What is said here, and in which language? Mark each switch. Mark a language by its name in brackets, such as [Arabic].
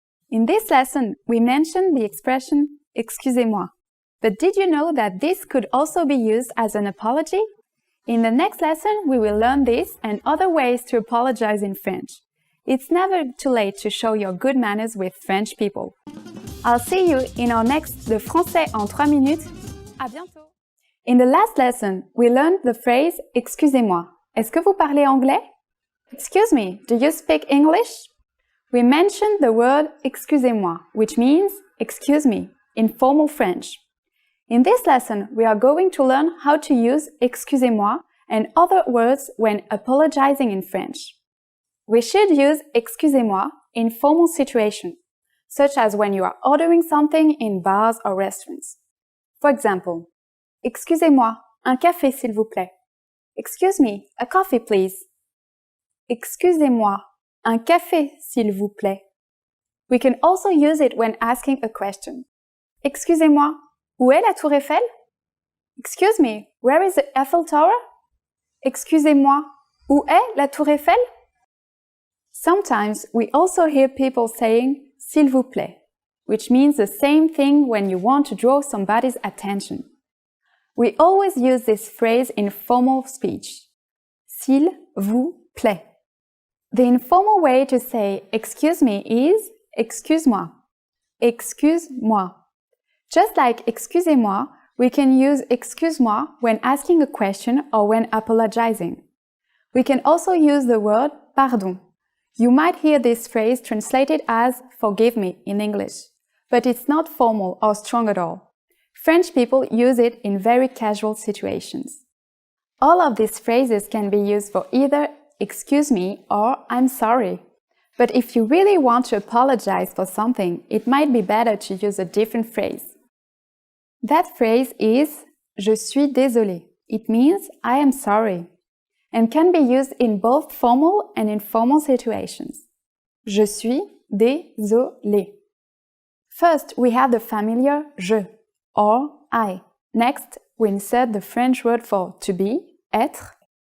[English] In this lesson, we mentioned the expression excusez-moi. But did you know that this could also be used as an apology? In the next lesson, we will learn this and other ways to apologize in French. It's never too late to show your good manners with French people. I'll see you in our next Le Français en 3 minutes. À bientôt! In the last lesson, we learned the phrase « Excusez-moi ». [French] Est-ce que vous parlez anglais? [English] Excuse me, do you speak English? We mentioned the word « excusez-moi », which means « excuse me » in formal French. In this lesson, we are going to learn how to use « excusez-moi » and other words when apologizing in French. We should use « excusez-moi » in formal situations, such as when you are ordering something in bars or restaurants. For example, [French] « Excusez-moi, un café s'il vous plaît ». [English] Excuse me, a coffee please. [French] Excusez-moi, un café s'il vous plaît. [English] We can also use it when asking a question. [French] Excusez-moi, où est la Tour Eiffel? [English] Excuse me, where is the Eiffel Tower? [French] Excusez-moi, où est la Tour Eiffel? [English] Sometimes we also hear people saying s'il vous plaît, which means the same thing when you want to draw somebody's attention. We always use this phrase in formal speech. [French] S'il vous plaît. [English] The informal way to say excuse me is excuse-moi. [French] Excuse-moi. [English] Just like excusez-moi, we can use excuse-moi when asking a question or when apologizing. We can also use the word pardon. You might hear this phrase translated as forgive me in English, but it's not formal or strong at all. French people use it in very casual situations. All of these phrases can be used for either excuse me or I'm sorry. But if you really want to apologize for something, it might be better to use a different phrase. That phrase is je suis désolé. It means I am sorry and can be used in both formal and informal situations. [French] Je suis désolé. [English] First, we have the familiar je or I. Next, we insert the French word for to be, être.